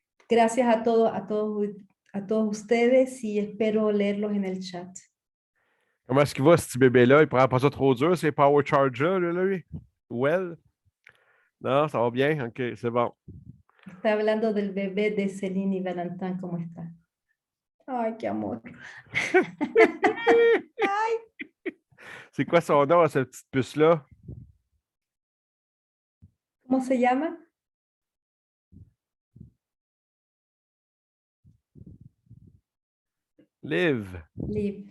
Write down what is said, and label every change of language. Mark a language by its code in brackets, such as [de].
[es] Gracias a todos ustedes y espero leerlos en el chat. [fr] Comment est-ce qu'il va, ce petit bébé-là? Il prend pas ça trop dur, ces Power Charger, là, lui? Well? Non, ça va bien? OK, c'est bon. [es] Está hablando del bebé de Céline y Valentin, ¿cómo está? Ay, qué amor. Ay. [fr] C'est quoi son nom à cette petite puce-là? [es] ¿Cómo se llama? Liv. Liv.